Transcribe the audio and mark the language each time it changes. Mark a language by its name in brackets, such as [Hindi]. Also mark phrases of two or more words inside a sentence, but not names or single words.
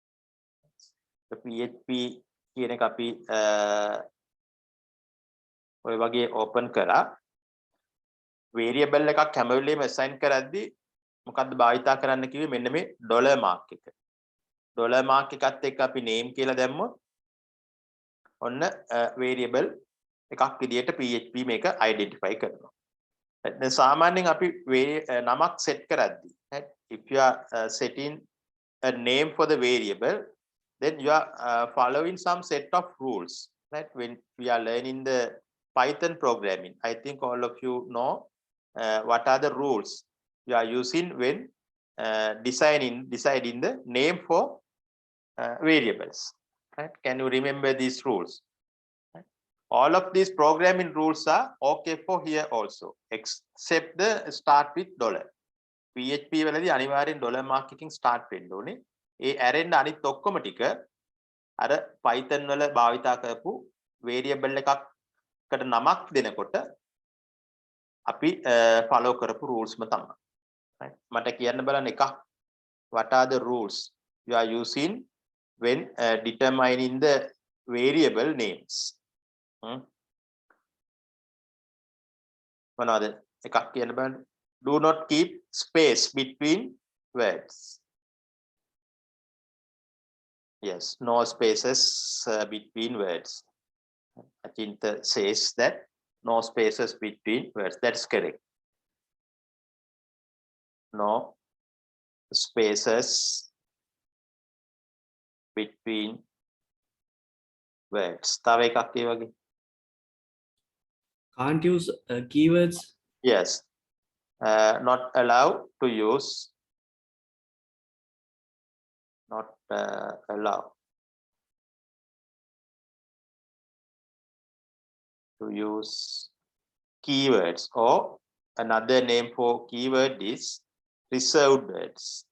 [Sinhala] PHP කියන එක අපි ඔය වගේ open කරා variable එකක් හැම වෙලෙම assign කරද්දී මොකද්ද භාවිතා කරන්න කිව්වේ මෙන්න මේ [English] dollar mark [Sinhala] එක. [English] dollar mark [Sinhala] එකත් එක්ක අපි name කියලා දැම්මොත් ඔන්න variable එකක් විදියට PHP මේක identify කරනවා. දැන් සාමාන්‍යයෙන් අපි නමක් set කරද්දී [English] right if you are setting a name for the variable then you are following some set of rules right when we are learning the Python programming I think all of you know what are the rules you are using when deciding the name for variables right can you remember these rules right? All of these programming rules are okay for here also except the start with dollar [Sinhala] PHP වලදී අනිවාර්යෙන් [English] dollar mark [Sinhala] එකකින් start වෙන්න ඕනේ ඒ ඇරෙන්න අනිත් ඔක්කොම ටික අර Python වල භාවිතා කරපු variable එකකට නමක් දෙනකොට අපි follow කරපු rules ම තමයි right මට කියන්න බලන්න එකක් [English] what are the rules you are using when determining the variable names [Sinhala] මොනවාද එකක් කියන්න බලන්න [English] do not keep space between words yes no spaces between words Achinta says that no spaces between words that's correct no spaces between words [Sinhala] තව එකක් ඒ වගේ [English] can't use keywords yes not allowed to use not allowed to use keywords or another name for keyword is reserved words